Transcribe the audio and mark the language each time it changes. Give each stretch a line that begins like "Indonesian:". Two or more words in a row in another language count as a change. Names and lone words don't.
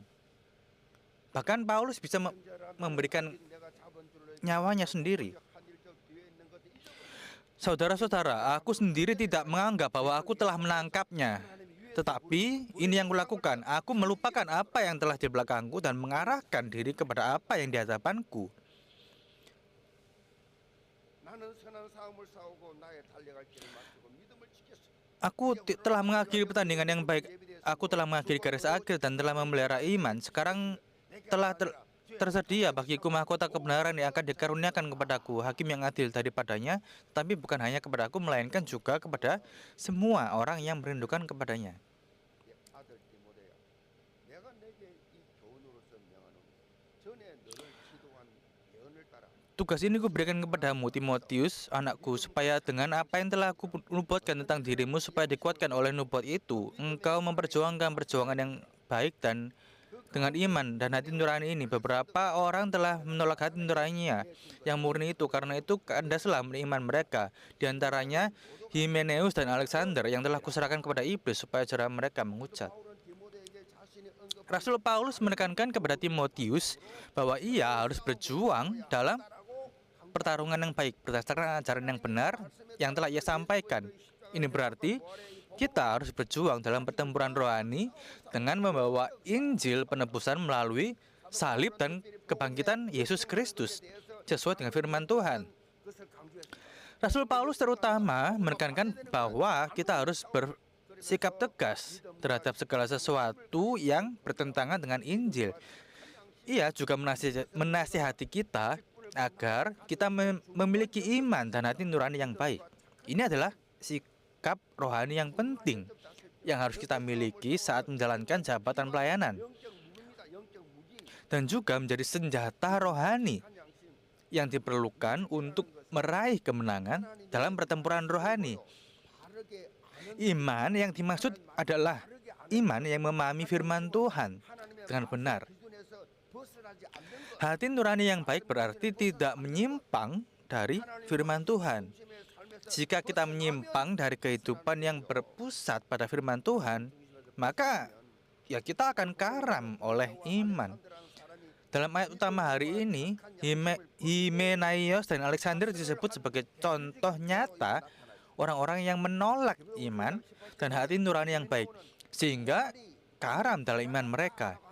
Indonesian: Bahkan Paulus bisa memberikan nyawanya sendiri. Saudara-saudara, aku sendiri tidak menganggap bahwa aku telah menangkapnya. Tetapi ini yang kulakukan, aku melupakan apa yang telah di belakangku dan mengarahkan diri kepada apa yang di hadapanku.
Korean: 나는 선한 싸움을 싸우고 나의 달려갈 길을 마치고 믿음을 지켰어.
Indonesian: Aku telah mengakhiri pertandingan yang baik. Aku telah mengakhiri garis akhir dan telah memelihara iman. Sekarang telah tersedia bagiku mahkota kebenaran yang akan dikaruniakan kepadaku, hakim yang adil daripadanya, tapi bukan hanya kepadaku, melainkan juga kepada semua orang yang merindukan kepadanya.
Korean: 아들 디모데야, 내가 내게 이 교훈으로서 명하노니 전에 너를 기도한 예언을 따라
Indonesian: Tugas ini kuberikan kepadamu, Timotius, anakku, supaya dengan apa yang telah kunubuatkan tentang dirimu, supaya dikuatkan oleh nubuat itu, engkau memperjuangkan perjuangan yang baik dan dengan iman dan hati nurani ini. Beberapa orang telah menolak hati nuraninya yang murni itu, karena itu kandaslah iman mereka. Di antaranya Himeneus dan Alexander yang telah kuserahkan kepada iblis supaya cara mereka mengucat.
Korean: 바울은 디모데에게 자신이 언급한
Indonesian: Rasul Paulus menekankan kepada Timotius bahwa ia harus berjuang dalam pertarungan yang baik berdasarkan ajaran yang benar yang telah ia sampaikan. Ini berarti kita harus berjuang dalam pertempuran rohani dengan membawa Injil penebusan melalui salib dan kebangkitan Yesus Kristus sesuai dengan firman Tuhan.
Korean: 것을 강조했습니다.
Indonesian: Rasul Paulus terutama menekankan bahwa kita harus bersikap tegas terhadap segala sesuatu yang bertentangan dengan Injil. Ia juga menasihati kita agar kita memiliki iman dan hati nurani yang baik. Ini adalah sikap rohani yang penting yang harus kita miliki saat menjalankan jabatan pelayanan
Korean: 영적 무기입니다. 영적 무기.
Indonesian: dan juga menjadi senjata rohani
Korean: 한 양심.
Indonesian: yang diperlukan untuk meraih kemenangan dalam pertempuran rohani.
Korean: 바르게 아는
Indonesian: Iman yang dimaksud adalah iman yang memahami firman Tuhan dengan benar.
Korean: 기준에서 벗어나지 않는 것.
Indonesian: Hati nurani yang baik berarti tidak menyimpang dari firman Tuhan.
Korean: 중심의 삶에서
Indonesian: Jika kita menyimpang dari kehidupan yang berpusat pada firman Tuhan, maka ya kita akan karam oleh iman.
Korean: 사람이
Indonesian: Dalam ayat utama hari ini, Himenaios dan Alexander disebut sebagai contoh nyata orang-orang yang menolak iman dan hati nurani yang baik, sehingga karam dalam iman mereka.